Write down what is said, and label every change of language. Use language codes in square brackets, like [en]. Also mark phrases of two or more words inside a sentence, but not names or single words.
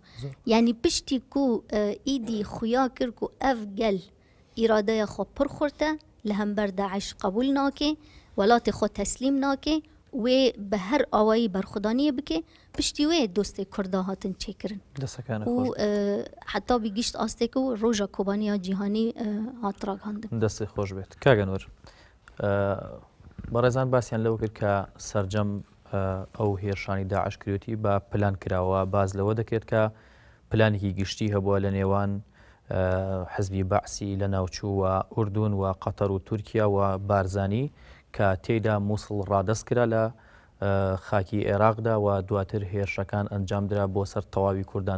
[ku] Yani piştî ku îdî xuya kir ku ev gel îradeya xwe pir xurt e li hember Daeş qebûl nake welatê xwe teslîm nake wê bi her awayî berxwedaniyê bike piştî wê dostê Kurda hatin çêkirin û heta bî gişt astê ku roja Kobaniya cîhanî hat ragihandin. [ckb] دەستی خۆش بێت کاگەنوەر بەڕێزان باسییان لەوە کرد کە سەرجەم ئەو هێرشانی داعش کردوتی بە پلان کراوە باز لەوە دەکرێت کە پلانێکی گشتی هەبووە لە نێوان حزبی بەعسی لە ناوچوو و ئوردون و قەتەر و تورکیا و بارزانی کە تێیدا مووسڵ ڕادەست کرا لە خاکی عێراقدا و دواتر هێرشەکان ئەنجامدرا بۆ سەر تەواوی کوردان.